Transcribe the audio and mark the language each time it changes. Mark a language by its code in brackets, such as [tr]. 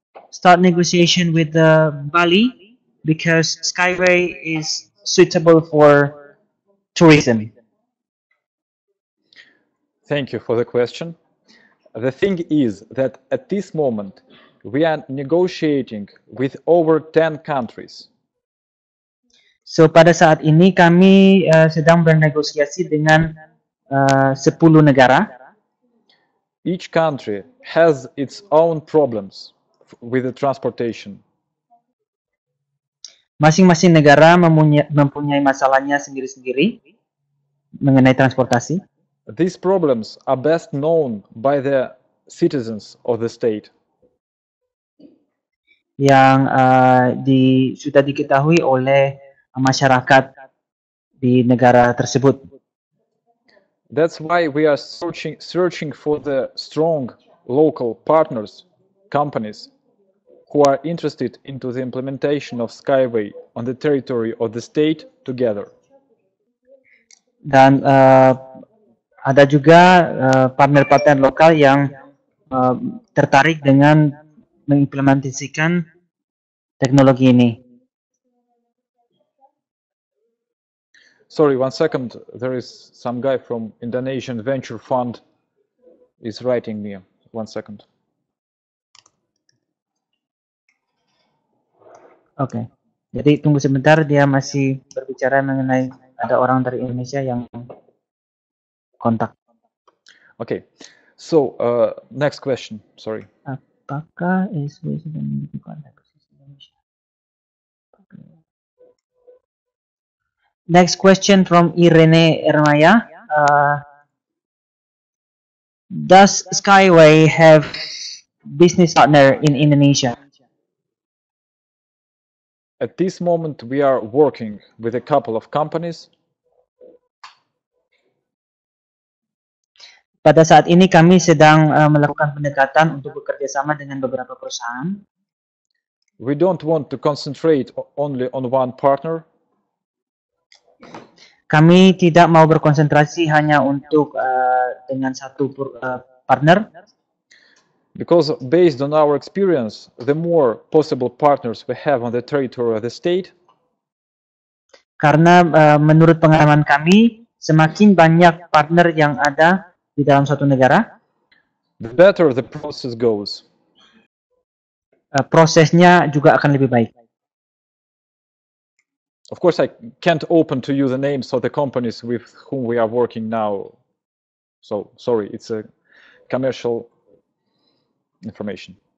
[en] start negotiation with Bali because Skyway is suitable for tourism? Thank you for the question. The thing is that at this moment, we are negotiating with over 10 countries. [id] So pada saat ini kami sedang bernegosiasi dengan 10 negara. [en] Each country has its own problems with the transportation. [id] Masing-masing negara mempunyai masalahnya sendiri-sendiri mengenai transportasi. [en] These problems are best known by the citizens of the state. [id] Yang sudah diketahui oleh masyarakat di negara tersebut. [en] That's why we are searching for the strong local partners, companies, who are interested into the implementation of Skyway on the territory of the state together. [id] Dan ada juga partner-partner lokal yang tertarik dengan mengimplementasikan teknologi ini. [en] Sorry, 1 second. There is some guy from Indonesian Venture Fund is writing me. 1 second. [id] Oke. Jadi tunggu sebentar, dia masih berbicara mengenai ada orang dari Indonesia yang kontak. [en] Okay. So, next question. Sorry. [id] Apakah SW sudah memiliki kontak di Indonesia? [en] Next question from Irene Ermaya. Does Skyway have business partner in Indonesia? At this moment, we are working with a couple of companies. [id] Pada saat ini kami sedang melakukan pendekatan untuk bekerja sama dengan beberapa perusahaan. [en] We don't want to concentrate only on one partner. [id] Kami tidak mau berkonsentrasi hanya untuk dengan satu partner. [en] Because based on our experience, the more possible partners we have on the territory of the state, [id] karena menurut pengalaman kami, semakin banyak partner yang ada di dalam suatu negara, [en] the better the process goes. [id] Prosesnya juga akan lebih baik. [en] Of course, I can't open to you the names of the companies with whom we are working now. So, sorry, it's a commercial information.